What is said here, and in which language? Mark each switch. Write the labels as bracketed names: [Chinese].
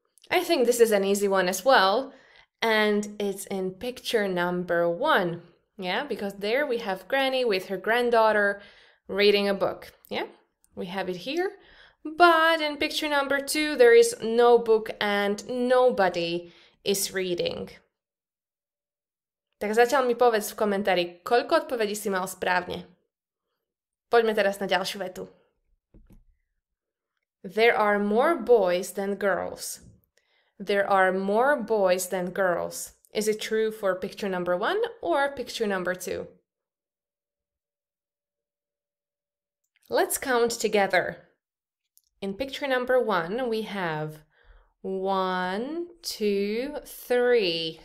[English] I think this is an easy one as well, and it's in picture number 1. Yeah, because there we have Granny with her granddaughter reading a book. Yeah, we have it here. But in picture number 2, there is no book and nobody is reading. [Slovak] Tak zatiaľ mi povedz v komentári, koľko odpovedí si mal správne. Poďme teraz na ďalšiu vetu. [English] There are more boys than girls. There are more boys than girls. Is it true for picture number 1 or picture number 2? Let's count together. In picture number 1, we have 1, 2, 3.